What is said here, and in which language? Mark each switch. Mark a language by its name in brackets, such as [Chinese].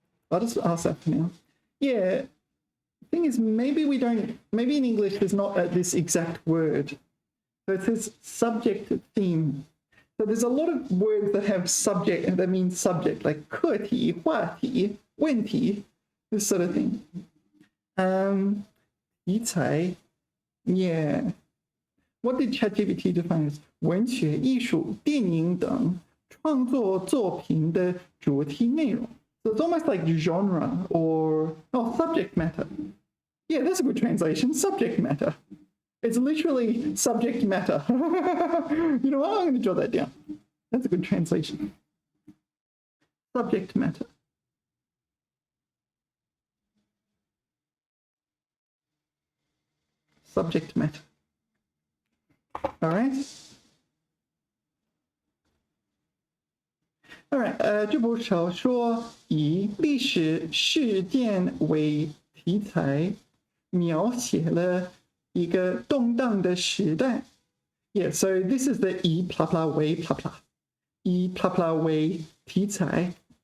[English] I'll just ask that for now. Yeah, the thing is, maybe in English there's not this exact word. So it says subject theme. So there's a lot of words that have subject and that means subject, like 课题, 话题, 问题, this sort of thing. 题材, yeah. What did ChatGPT define as [Chinese] 文学、艺术、电影等创作作品的主题内容? [English] So it's almost like genre or subject matter. Yeah, that's a good translation. Subject matter. It's literally subject matter. You know what? I'm going to jot that down. That's a good translation. subject matter. Subject matter. All right. All right. [Chinese] 这部小说以历史事件为题材，描写了一个动荡的时代。 [English] Yeah, so this is the 以 blah blah 为 blah blah. 以 blah blah 为题材。